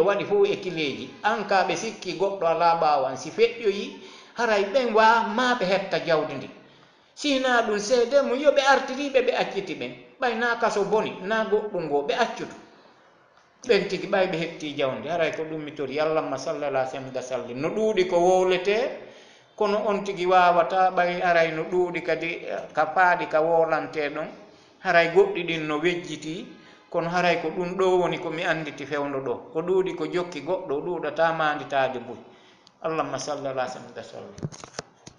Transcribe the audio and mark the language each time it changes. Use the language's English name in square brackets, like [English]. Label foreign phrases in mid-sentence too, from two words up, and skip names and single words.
[Fula] waɗi fof e kileji an ka ɓe sikki goɗɗo ala ɓawan si feƴƴoyi haray ɓen ma ɓe hetta jawdi ndi sina ɗum seede mum yoɓe artiriɓe ɓe acciti ɓen ɓay na kaso boni na goɗɗum ngo ɓe accutu ɓen tigi ɓay ɓe hetti jawdi haray ko ɗum mi tori [Arabic] اللهم صل على سيدنا سلم [Fula] no ɗuuɗi ko wowlete kono on tigi wawata ɓay haray no ɗuuɗi kadi ka paaɗi ka wolante ɗon haray goɗɗi ɗin no wejjiti kono haray ko ɗum ɗo woni komi anditi fewndo ɗo ko ɗuuɗi ko jokki goɗɗo ɗuuɗata manditade buy [Arabic] اللهم صل على سيدنا سلم